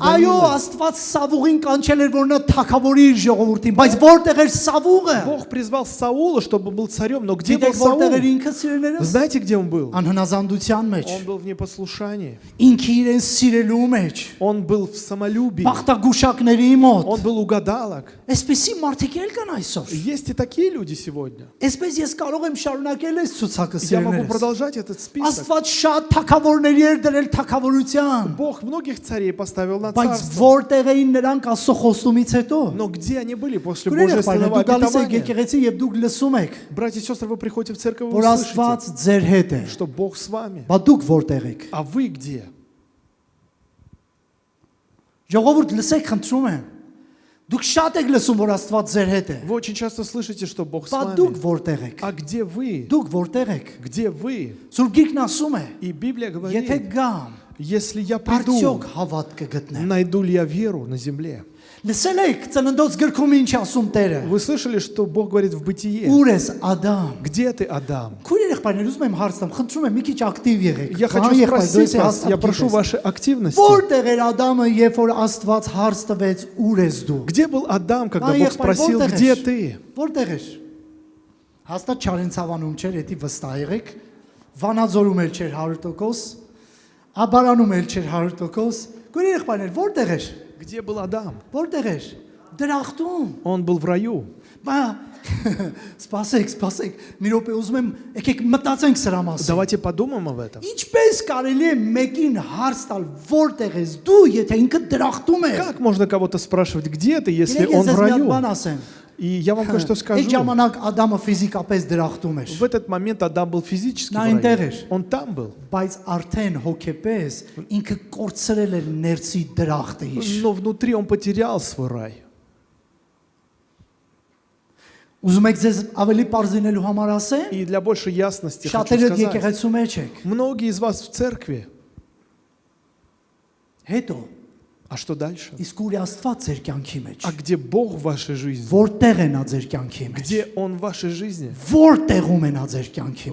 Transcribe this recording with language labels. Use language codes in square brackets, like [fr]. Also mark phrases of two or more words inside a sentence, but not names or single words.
[hy] Այո, [ru] Даниила. [hy] Աստված Սավուղին կանչել էր, որ նա թագավորի իր ժողովրդին, բայց որտեղ էր Սավուղը։ [ru] Бог призвал Саула, чтобы был царем, но где был [hy] Գիտեք, որտեղ էր [ru] Саул? [hy] ինքը սիրելիներս։ [ru] Знаете, где он был? [hy] Անհնազանդության մեջ։ [ru] Он был в непослушании. [hy] Ինքը իրեն սիրելու մեջ։ [ru] Он был в самолюбии. [hy] Բախտագուշակների մոտ։ [ru] Он был у гадалок. [hy] Այսպեսի մարդիկ էլ կան այսօր։ [ru] Есть и такие люди сегодня. [hy] Այսպես ես կարող եմ շարունակել այս ցուցակը [ru] Я могу [hy] սիրելիներս։ [ru] продолжать этот список. [hy] Աստված շատ թագավորների էր դրել թագավորության, [ru] Бог многих царей поставил на [hy] բայց [ru] царство. [hy] որտեղ էին նրանք Աստծո խոստումից հետո։ [ru] Но где они были после [hy] Գուրեր եղբայրներ, [ru] божественного [hy] դուք գալիս եք [ru] обетования? [hy] եկեղեցի եւ дուք լսում եք, [ru] Братья и сестры, вы приходите в церковь, вы [hy] որ [ru] слышите, [hy] Աստված ձեր հետ է։ [ru] что Бог с вами. [hy] Բա դուք որտեղ եք։ [ru] А вы где? [hy] Ժողովուրդ լսեք, խնդրում եմ։ Դուք շատ եք լսում, որ Աստված ձեր հետ է։ [ru] Вы очень часто слышите, что Бог с [hy] Բա դուք [ru] вами. [hy] որտեղ եք։ [ru] А где вы? [hy] Դուք որտեղ եք։ [ru] Где вы? [hy] Սուրբ Գիրքն ասում է, [ru] И Библия [hy] եթե [ru] говорит, [hy] գամ, [ru] если я приду, [hy] արդյոք հավատ կգտնեմ։ [ru] найду ли я веру на земле? [hy] Լսել եք Ծննդոց գրքում ինչ ասում Տերը։ [ru] Вы слышали, что Бог говорит в Бытие? [hy] Ուր ես Ադամ։ [ru] Где ты, Адам? [hy] Քույր եղբայրներ, ուզում եմ հարց տամ, խնդրում եմ մի քիչ ակտիվ եղեք։ [ru] Я хочу [hy] Եղբայր, դու [ru] спросить [hy] ես [ru] вас, я [hy] հաստատ [ru] прошу [hy] գիտես։ [ru] вашей активности. [hy] Որտեղ էր Ադամը, երբ որ Աստված հարց տվեց, ուր ես դու։ [ru] Где был Адам, когда [hy] Ай, [ru] Бог [hy] եղբայր, [ru] спросил, [hy] որտեղ [ru] где [hy] ես։ [ru] ты? [hy] Որտեղ էր։ Հաստատ Չարենցավանում չէր, էդի վստահ եղեք։ Վանաձորում էլ չէր 100%, Աբարանում էլ չէր 100%։ Քույր եղբայրներ, որտեղ էր։ [ru] Где был Адам? [hy] Որտեղ էր։ Դրախտում։ [ru] Он был в раю. [hy] Բա սպասեք, մի րոպե ուզում եմ, եկեք մտածենք սրա մասին։ [ru] Давайте подумаем об этом. [hy] Ինչպես կարելի է մեկին հարց տալ, որտեղ ես դու, եթե ինքը դրախտում է։ [ru] Как можно кого-то спрашивать, где ты, если [hy] Գիտեք, [ru] он [hy] ես [ru] в [hy] ձեզ մի հատ [ru] раю? [hy] բան ասեմ։ [ru] И я вам кое-что [hy] Այդ [ru] скажу. [hy] ժամանակ Ադամը ֆիզիկապես դրախտում էր, [ru] В этот момент Адам был физически в На интер раю. [hy] էր։ [ru] Он там был. [hy] բայց արդեն հոգեպես ինքը կորցրել էր ներսի դրախտը իր։ [ru] Но внутри он потерял свой рай. [hy] Ուզում եք ձեզ ավելի པարզինելու համար ասեմ։ [ru] И для большей ясности хочу [hy] Շատերը [ru] сказать. [hy] եկեղեցու մեջ եք։ [ru] Многие из вас в церкви. [hy] Հետո [ru] А что дальше? [hy] իսկ ուր է Աստված ձեր կյանքի մեջ։ [ru] А где Бог в вашей жизни? [hy] Որտեղ է նա ձեր կյանքի մեջ։ [ru] Где Он в вашей жизни? [hy] Որտեղում է նա ձեր կյանքի